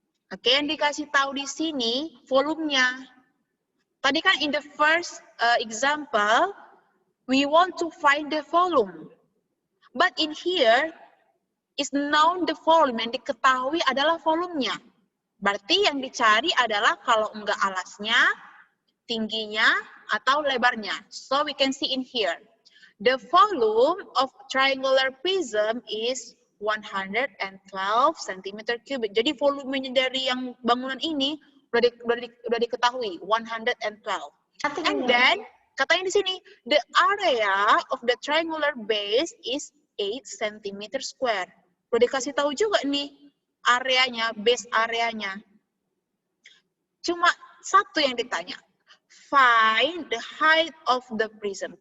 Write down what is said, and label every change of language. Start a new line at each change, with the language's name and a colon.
Indonesian: Oke, yang dikasih tahu di sini volumenya. Tadi kan
English: in the first example, we want to find the volume. But in here, is known the volume,
Indonesian: yang diketahui adalah volumenya. Berarti yang dicari adalah kalau enggak alasnya, tingginya, atau lebarnya.
English: So we can see in here. The volume of triangular prism is 112 cm cubic.
Indonesian: Jadi volumenya dari yang bangunan ini udah diketahui, 112.
English: And then,
Indonesian: katanya di sini,
English: the area of the triangular base is 8 cm square.
Indonesian: Udah dikasih tahu juga nih, areanya, base areanya. Cuma satu yang ditanya.
English: Find the height of the prism.